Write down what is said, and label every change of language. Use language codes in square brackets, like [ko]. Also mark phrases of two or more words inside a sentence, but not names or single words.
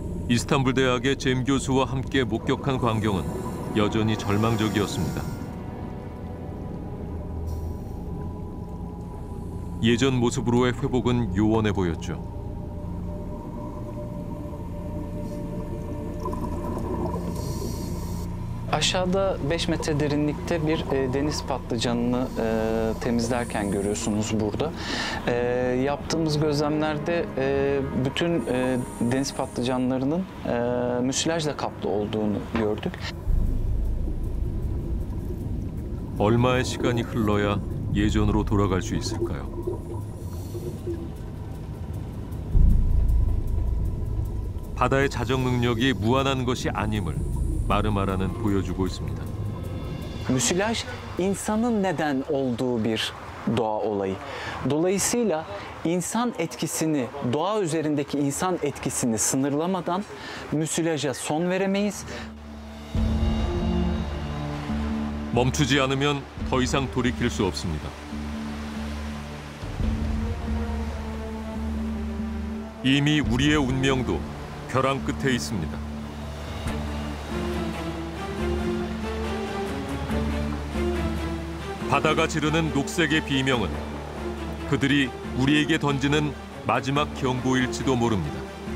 [ko] 이스탄불 대학의 잼 교수와 함께 목격한 광경은 여전히 절망적이었습니다. 예전 모습으로의 회복은 요원해 보였죠. [tr] Aşağıda 5 metre derinlikte bir deniz patlıcanını temizlerken görüyorsunuz burada. Yaptığımız gözlemlerde bütün deniz patlıcanlarının müsilajla kaplı olduğunu gördük. [ko] 얼마의 시간이 흘러야 예전으로 돌아갈 수 있을까요? 바다의 자정 능력이 무한한 것이 아님을 마르마라는 보여주고 있습니다. [tr] Müsilaj insanın neden olduğu bir doğa olayı. Dolayısıyla insan etkisini, doğa üzerindeki insan etkisini sınırlamadan müsilaja son veremeyiz. [ko] 멈추지 않으면 더 이상 돌이킬 수 없습니다. 이미 우리의 운명도 벼랑 끝에 있습니다. 바다가 지르는 녹색의 비명은 그들이 우리에게 던지는 마지막 경고일지도 모릅니다.